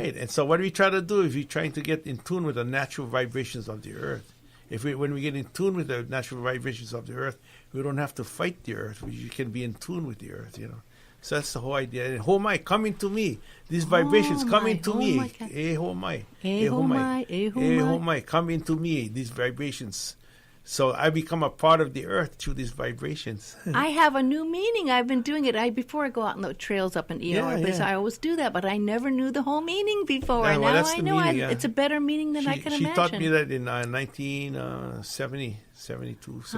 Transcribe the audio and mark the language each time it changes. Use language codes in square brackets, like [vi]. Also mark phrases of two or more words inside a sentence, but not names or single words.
[en] Right. And so what we try to do is we're trying to get in tune with the natural vibrations of the earth. When we get in tune with the natural vibrations of the earth, we don't have to fight the earth. We can be in tune with the earth, you know. So that's the whole idea. And homai, coming to me. These vibrations coming to me. [mi] Eh homai. Eh homai, eh homai. Homai, [en] come into me. These vibrations. So I become a part of the earth through these vibrations. I have a new meaning. I've been doing it. Before I go out on the trails up in Eeyore, I always do that, but I never knew the whole meaning before. Yeah, And well, now that's I the know meaning, yeah. it's a better meaning than I can She imagine. taught me that in 1970, 72, 73.